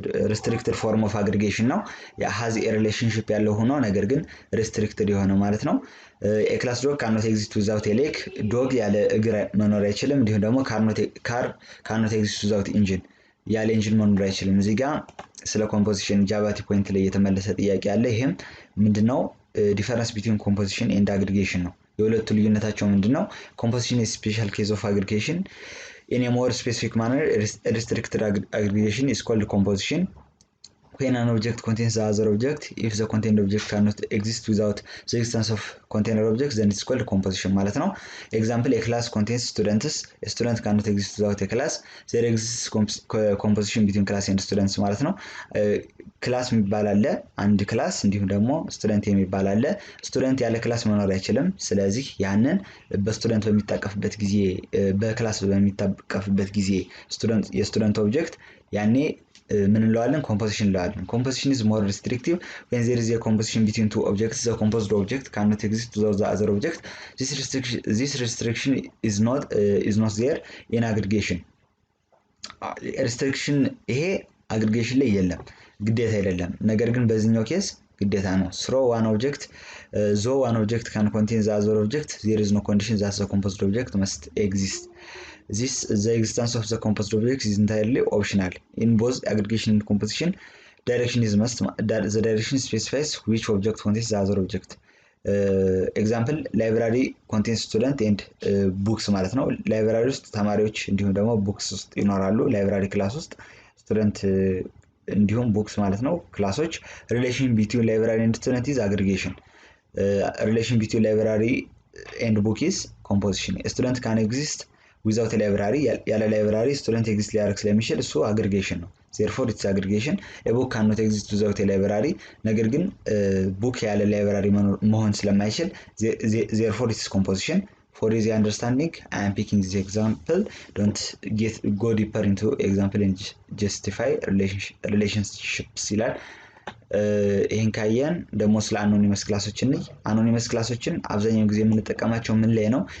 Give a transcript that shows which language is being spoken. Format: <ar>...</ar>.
<en>ሪስትሪክትድ ፎርም ኦፍ አግሪጌሽን</en> <am>ነው። የሃዝ ሪሌሽንሺፕ ያለው ሆኖ ነገር ግን ሪስትሪክትድ የሆነ ማለት ነው።</am> <en>ኤክላስ ዶግ ካኖት ኤግዚስት ዊዛውት ኤሌክ፣</en> <am>ዶግ ያለ እግር መኖር አይችልም። እንዲሁም ደግሞ</am> <en>ካር ካኖት ኤግዚስት ዊዛውት ኢንጂን፣</en> <am>ያለ ኢንጂን መኖር አይችልም። እዚህ ጋር ስለ ኮምፖዚሽን ጃቫ ፖይንት ላይ የተመለሰ ጥያቄ አለ። ይሄም ምንድነው?</am> <en>ዲፈረንስ ቢትዊን ኮምፖዚሽን ኤንድ አግሪጌሽን</en> <am>ነው። የሁለቱ ልዩነታቸው ምንድነው?</am> <en>ኮምፖዚሽን is special case of aggregation. In a more specific manner, restricted aggregation is called composition. When an object contains the other object, if the contained object cannot exist without the existence of container objects, then it's called composition</en> <am>ማለት ነው።</am> <en>Example, a class contains students. A student cannot exist without a class. There exists composition between class and students</en> <am>ማለት ነው። ክላስ የሚባል አለ፣ አንድ ክላስ፣ እንዲሁም ደግሞ ስቱደንት የሚባል አለ። ስቱደንት ያለ ክላስ መኖር አይችልም። ስለዚህ ያንን በስቱደንት በሚታቀፍበት ጊዜ በክላስ በሚታቀፍበት ጊዜ የስቱደንት ኦብጀክት ያኔ ምን እንለዋለን? ኮምፖዚሽን እንለዋለን።</am> <en>ኮምፖዚሽን is more restrictive when there is a composition between two objects. The composed object cannot exist without the other object. This restriction is not there in aggregation.</en> <am>restriction ይሄ aggregation ላይ የለም፣ ግዴታ አይደለም። ነገር ግን በዚህኛው ኬስ ግዴታ ነው።</am> <en>through one object, though one object can contain the other object, there is no condition that the composed object must exist. The existence of the composed object is entirely optional. In both aggregation and composition, direction is must. The direction specifies which object contains the other object. Example, library contains student and books</en> <am>ማለት ነው። ላይብራሪ ውስጥ ተማሪዎች እንዲሁም ደግሞ ቡክስ ውስጥ ይኖራሉ። ላይብራሪ ክላስ ውስጥ ስቱደንት እንዲሁም ቡክስ ማለት ነው ክላሶች።</am> <en>relation between library and student is aggregation. relation between library and book is composition. A student can exist without a library.</en> <am>ያለ ላይብራሪ ስቱደንት ኤግዚስት ሊያደርግ ስለሚችል እሱ አግሪጌሽን ነው።</am> <en>therefore it's aggregation. a book cannot exist without a library.</en> <am>ነገር ግን ቡክ ያለ ላይብራሪ መሆን ስለማይችል</am> <en>therefore it's composition. For easy understanding, I am picking this example. Don't go deeper into example and justify relationships</en> <am>ይላል። ይሄን ካየን ደግሞ ስለ አኖኒመስ ክላሶችን ነው። አኖኒመስ ክላሶችን አብዛኛው ጊዜ የምንጠቀማቸው ምን ላይ ነው?</am>